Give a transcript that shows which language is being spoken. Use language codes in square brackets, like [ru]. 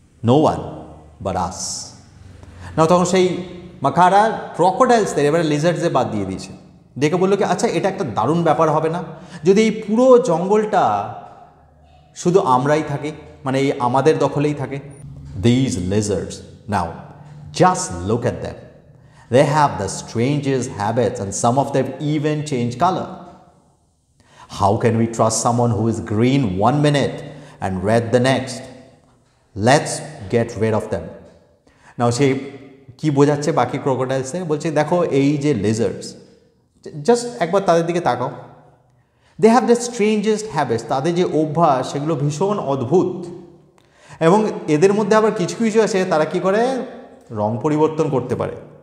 [en] No one but us. [bn] না তখন সেই মাকারা ক্রকোডাইলসদের এবারে লিজার্ডসে বাদ দিয়ে দিয়েছে, দেখে বললো কি আচ্ছা এটা একটা দারুণ ব্যাপার হবে না যদি এই পুরো জঙ্গলটা শুধু আমরাই থাকি, মানে এই আমাদের দখলেই থাকে। [en] These lizards, now just look at them. They have the strangest habits and some of them even change color. How can we trust someone who is green one minute and red the next? Let's get rid of them. [bn] Now সে কি বোঝাচ্ছে বাকি ক্রোকোডাইলসে, বলছে দেখো এই যে লিজার্ডস, just একবার তাদের দিকে তাকাও, [en] they have the strangest habits, [bn] তাদের যে অভ্যাস সেগুলো ভীষণ অদ্ভুত, এবং এদের মধ্যে আবার কিছু কিছু আছে তারা কি করে রং পরিবর্তন করতে পারে।